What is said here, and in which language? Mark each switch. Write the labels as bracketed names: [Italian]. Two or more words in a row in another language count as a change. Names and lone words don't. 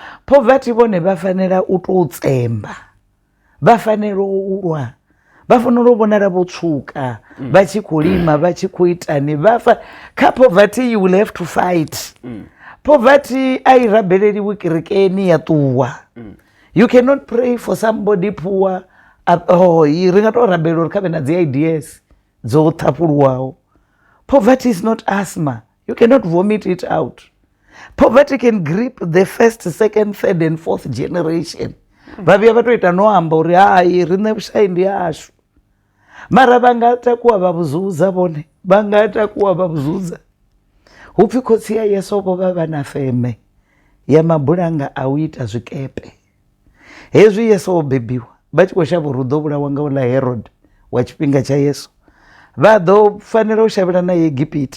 [Shona] Poverty vone vafanela utotsemba vafanela urwa vafanela ubonala votsvuka vachikulima vachikuitani vafa ka poverty [English] you will have to fight. [Shona] Poverty airabeleliwi kerekeni yatuwa. [English] You cannot pray for somebody poor [Shona] ringatorabelwa rikave nadzi ideas dzotapulwawo. [English] Poverty is not asthma. You cannot vomit it out. Poverty can grip the first, second, third and fourth generation. [Venda] vhavhuya vha to ita no amba uri hai riṋe vhushai ndi hashu, mara vha nga takuwa vha vhuzudza vhone, vha nga takuwa vha vhuzudza hupfi khotsi ya Yeso vho vha vha na feme ya mabulanga a u ita zwikepe. Hezwi Yeso o bebiwa vha tshi khou shavha uri u ḓo vhulawa nga uḽa Herod wa tshifhinga tsha Yesu, vha ḓo fanela u shavhela na Egipita.